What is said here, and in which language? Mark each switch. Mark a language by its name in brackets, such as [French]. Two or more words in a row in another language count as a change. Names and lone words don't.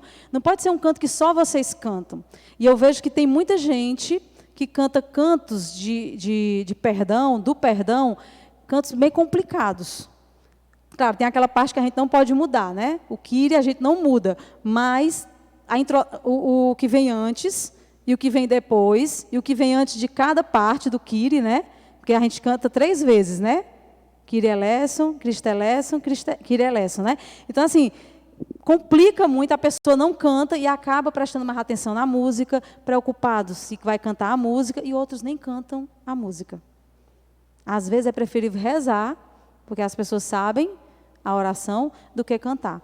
[Portuguese] Não pode ser um canto que só vocês cantam. E eu vejo que tem muita gente que canta cantos de perdão, do perdão, cantos bem complicados. Claro, tem aquela parte que a gente não pode mudar, né? O Kyrie a gente não muda, mas o que vem antes, e o que vem depois, e o que vem antes de cada parte do Kyrie, né? Porque a gente canta 3 vezes, né? [Greek] Κύριε ἐλέησον, Χριστὲ ἐλέησον, Κύριε ἐλέησον, [Portuguese] né? Então, assim, complica muito, a pessoa não canta e acaba prestando mais atenção na música, preocupado se vai cantar a música, e outros nem cantam a música. Às vezes é preferível rezar, porque as pessoas sabem a oração, do que cantar.